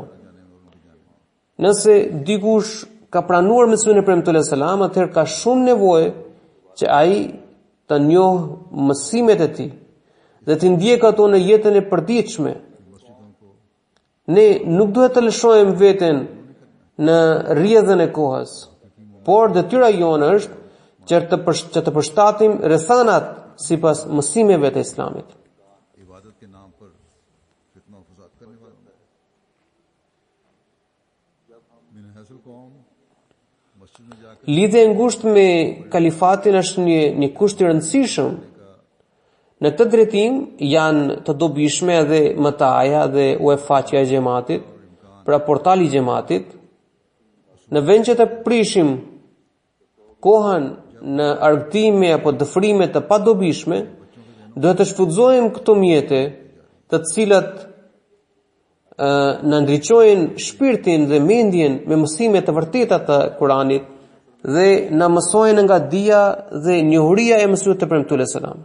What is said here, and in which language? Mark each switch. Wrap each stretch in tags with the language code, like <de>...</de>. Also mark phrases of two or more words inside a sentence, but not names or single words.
<sq>Nëse dikush ka pranuar mësimin e Premtuar selam, atëherë ka shumë nevojë që ai të njohë mësimet e tij dhe të ndjek ato në jetën e përditshme. Ne nuk duhet të lëshojmë veten në rrjedhën e kohës, por detyra jonë është që të përshtatim rrethanat sipas mësimeve të Islamit.</sq> <ur>عبادت کے نام پر فتنہ اور فساد کرنے والے من حیث القوم مسجد میں جا کر</ur> <sq>Lidhja e ngushtë me kalifatin është një kusht i rëndësishëm. Në këtë drejtim janë të dobishme edhe mëtaja dhe uefaqja e xhamatit, pra portali i xhamatit. Në vend që të prishim kohën në argëtime apo dëfrime të padobishme, duhet të shfrytëzojmë këto mjete, të cilat na ndriçojnë shpirtin dhe mendjen me mësime të vërteta të Kuranit dhe na mësojnë nga dija dhe njohuria e mësimit të Premtuar selam.</sq>